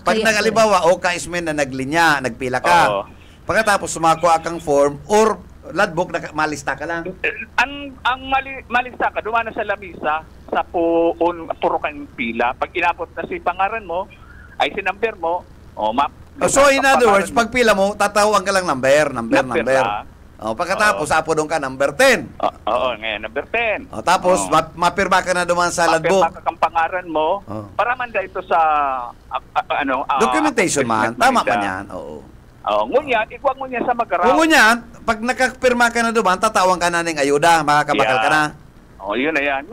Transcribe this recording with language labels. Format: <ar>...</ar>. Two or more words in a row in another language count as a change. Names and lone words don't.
<bik>pag nagalibawa o kaismen na naglinya, nagpila ka, pagkatapos sumakuha kang</bik> <en>form or logbook,</en> <bik>malista ka lang. Ang malista ka, dumana sa lamisa, sa puro kang pila. Pag inabot na si pangaran mo, ay si number mo,</bik> <en>so, in other words,</en> <tl>pag pila mo, tatawag ka lang number.</tl> <bik>Pagkatapos, apo doon ka, number 10.</bik> <tl>Ngayon,</tl> <en>number 10.</en> <bik>Tapos, mapirma ka na duman sa logbook. Mapirma ka kang pangaran mo, para man ito sa, documentation man. Tama man yan, oo. Ngunyan, ikuha mo niya sa magaraw. Ngunyan, pag nakapirma ka na duman, tatawag ka na ng ayuda, makakabakal ka na.</bik> <tl>Yun na yan.</tl>